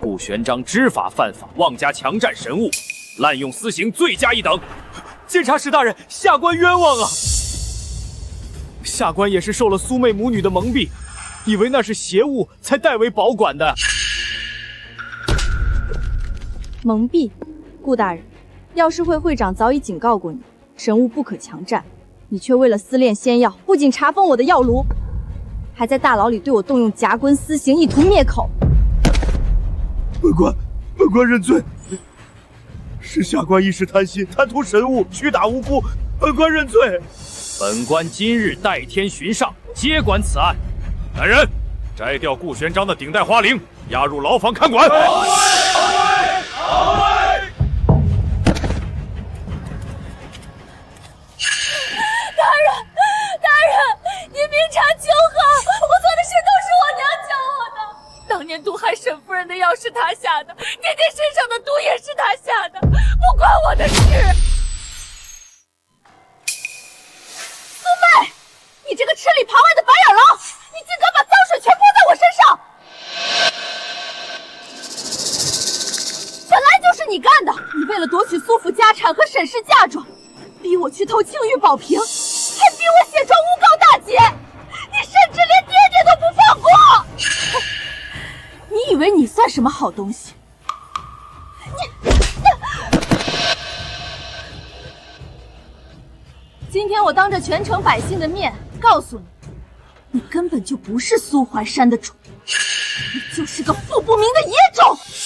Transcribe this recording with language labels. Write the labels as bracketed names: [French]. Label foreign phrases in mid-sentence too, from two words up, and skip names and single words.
[Chinese] 顾玄章知法犯法，妄加强占神物，滥用私刑，罪加一等。监察使大人，下官冤枉啊！下官也是受了蘇妹母女的蒙蔽，以為那是邪物，才代為保管的。蒙蔽，顧大人，藥師會會長早已警告過你，神物不可強占，你卻為了私煉仙藥，不僅查封我的藥爐，還在大牢裡對我動用夾棍私刑，意圖滅口。本官認罪，是下官一時貪心，貪圖神物，屈打無辜，本官認罪。本官今日代天巡上，接管此案。來人，摘掉顧玄章的頂戴花翎，押入牢房看管。大人，您明察秋毫，我做的事都是我娘教我的。当年毒害沈夫人的药是她下的，爹爹身上的毒也是她下的，不關我的事。蘇妹，你這個吃裡扒外的白眼狼，你竟敢把髒水全潑在我身上！本來就是你幹的，你為了奪取蘇府家產和沈氏嫁妝，逼我去偷青玉寶瓶，還逼我寫狀誣告大姐，你甚至連爹爹都不放過！你以為你算什麼好東西？今天我當着全城百姓的面告訴你，你根本就不是蘇淮山的主，你就是個父不明的野種！